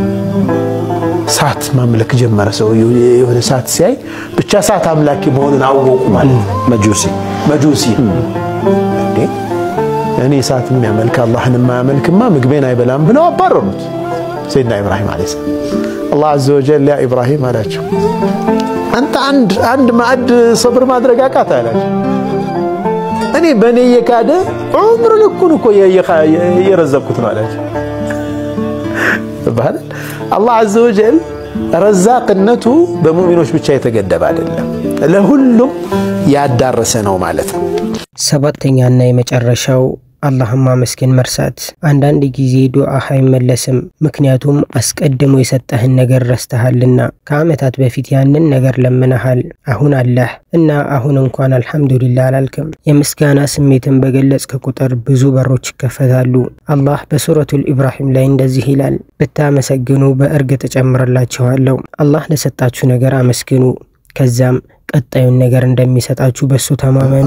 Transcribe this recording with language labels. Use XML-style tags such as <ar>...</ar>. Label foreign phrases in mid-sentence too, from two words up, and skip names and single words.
<am>ሳት ማምለክ ጀመረ። ሰው የሆነ ሳት ሲያይ ብቻ ሳት አምላኪ መሆኑን አወቁ ማለት መጁሲ እንዴ እኔ ሳት የሚያመልክ አላህን የማያመልክማ ምግቤን አይበላም ብለው አባረሩት። ሰይድና ኢብራሂም</am> <ar>عليه السلام</ar> <am>አላህ</am> <ar>عز وجل</ar> <am>ያ ኢብራሂም አላቸው አንተ አንድ ማዕድ ሰብር ማድረግ አቃተህ አላቸው። እኔ በኔ የካደ ዑምር ልኩን እኮ የረዘቅኩት ነው አላቸው። ባል አላህ</am> <ar>عز وجل</ar> <am>ረዛቅነቱ በሙእሚኖች ብቻ የተገደበ አይደለም ለሁሉም ያዳረሰ ነው ማለት ነው። ሰባተኛና የመጨረሻው አላህን ማመስገን መርሳት። አንዳንድ ጊዜ ዱዓህ አይመለስም፣ ምክንያቱም አስቀድሞ የሰጠህን ነገር ረስተሃልና። ከዓመታት በፊት ያንን ነገር ለምነሃል፣ አሁን አለህ እና አሁን እንኳን አልሐምዱሊላህ አላልክም። የምስጋና ስሜትን በገለጽክ ቁጥር ብዙ በሮች ይከፈታሉ። አላህ በሱረቱል ኢብራሂም ላይ እንደዚህ ይላል፣ ብታመሰግኑ በእርግጥ እጨምርላችኋለሁ። አላህ ለሰጣችሁ ነገር አመስግኑ፣ ከዛም ቀጣዩን ነገር እንደሚሰጣችሁ በሱ ተማመኑ።</am>